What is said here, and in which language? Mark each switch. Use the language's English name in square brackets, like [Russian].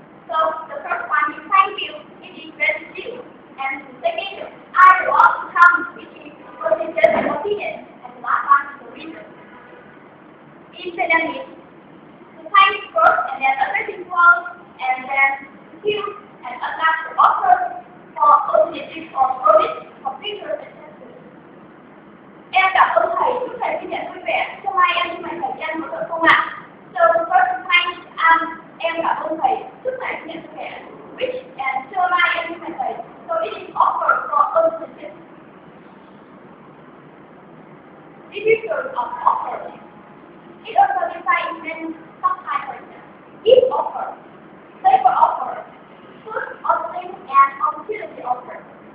[English] So the first one is thank you, it is gratitude. And the second, I want to come, which is positive opinion. And the last one is the reason. In Vietnamese, the thank first, and then affirmative words, and then excuse, and attach the offer for positive or promise for future successes. [Vietnamese] Em cảm ơn thầy, chúc thầy sinh nhật vui vẻ. Hôm nay em xin mời thầy ăn có được không ạ? [English] So the first time [Vietnamese] em cảm ơn thầy, chúc thầy sinh nhật vui vẻ. [English] Which and so [Vietnamese] mai em xin mời thầy. [English] So it is offered for positive. Refusal of offer. It also defines in some kind of give offer, favor offer, food offering, and opportunity offer.